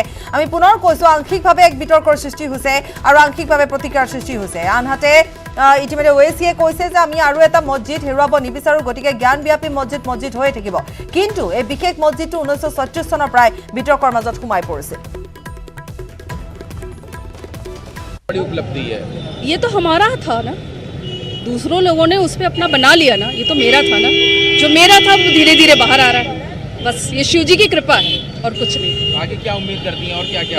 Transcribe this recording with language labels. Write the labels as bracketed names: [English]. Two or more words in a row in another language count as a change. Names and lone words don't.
[Assamese] আমি পুনৰ কৈছো আংশিকভাৱে এক বিতৰ্কৰ সৃষ্টি হৈছে আৰু আংশিকভাৱে প্ৰতিক্ৰিয়াৰ সৃষ্টি হৈছে। আনহাতে ইতিমধ্যে ওৱেইছিয়ে কৈছে যে আমি আৰু এটা মছজিদ হেৰুৱাব নিবিচাৰো, গতিকে জ্ঞানব্যাপী মছজিদ হৈয়ে থাকিব। কিন্তু এই বিশেষ মছজিদটো 1936 চনৰ পৰাই বিতৰ্কৰ মাজত সোমাই পৰিছিল। [Hindi] बड़ी उपलब्धि है। ये तो हमारा था ना, दूसरों लोगों ने उस पर अपना बना लिया ना, ये तो मेरा था ना, जो मेरा था वो धीरे धीरे बाहर आ रहा है। बस ये शिव जी की कृपा है और कुछ नहीं। आगे क्या उम्मीद करती हैं और क्या क्या?